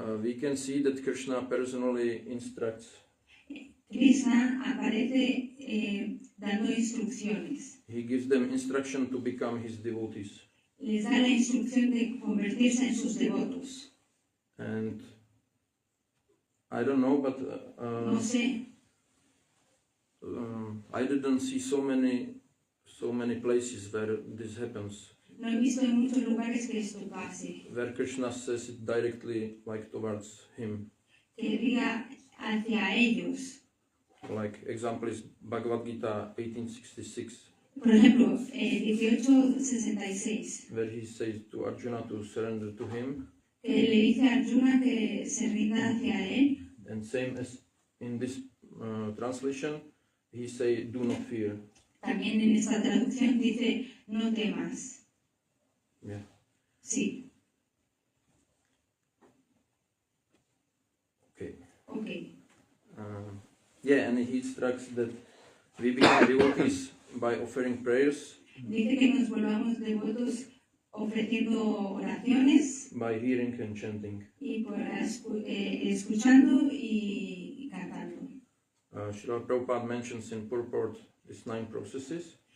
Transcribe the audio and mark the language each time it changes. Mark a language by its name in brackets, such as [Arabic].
[English] we can see that Krishna personally instructs. [Spanish] Krishna aparece dando instrucciones. [English] He gives them instruction to become his devotees. [Spanish] Les da la instrucción de convertirse en sus devotos. [English] And I don't know, but [Spanish] No sé, [English] I didn't see so many places where this happens, [Spanish] no he visto en muchos lugares que esto pase. [English] where Krishna says it directly, like towards him. [Spanish] Que diga hacia ellos. [English] Like example is Bhagavad Gita 1866, [Spanish] Por ejemplo, 1866, [English] where he says to Arjuna to surrender to him, [Spanish] que le dice a Arjuna que se rinda hacia él. [English] and same as in this translation, he say, "Do not fear." [Spanish] También en esta traducción dice, no temas. Yeah. Sí, Okay. ok. [English] Yeah, and he instructs that we become devotees by offering prayers, [Spanish] Dice que nos volvamos devotos ofreciendo oraciones [English] by hearing and chanting. [Spanish] y por escuchando y cantando. [English] Srila Prabhupada mentions in purport these 9 processes,